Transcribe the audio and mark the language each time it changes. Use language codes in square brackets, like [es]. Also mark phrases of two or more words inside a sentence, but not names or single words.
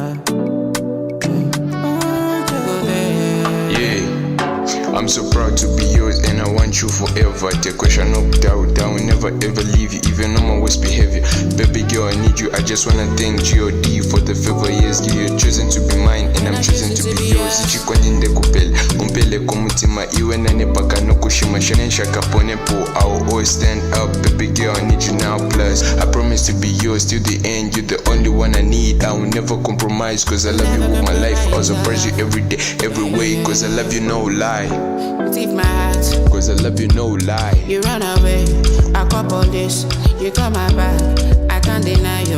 [en] I'm so proud to be yours and I want you forever. Take question no doubt, I will never ever leave you, even on my worst behavior. Baby girl, I need you, I just wanna thank God for the favor. Yes, you're chosen to be mine and I'm chosen to be yours. [bem] Ichikwanyinde kumpele kumutima iwe nane paka no kushima shanesha kapone po. [en] I will always stand up, baby girl, I need you now plus. I promise to be yours till the end. You're the only one I need. I will never compromise cause I love you with my life. I'll surprise you every day, every way. Cause I love you, no lie. Leave my heart. Cause I love you, no lie. You run away, I couple this. You come my back, I can't deny you.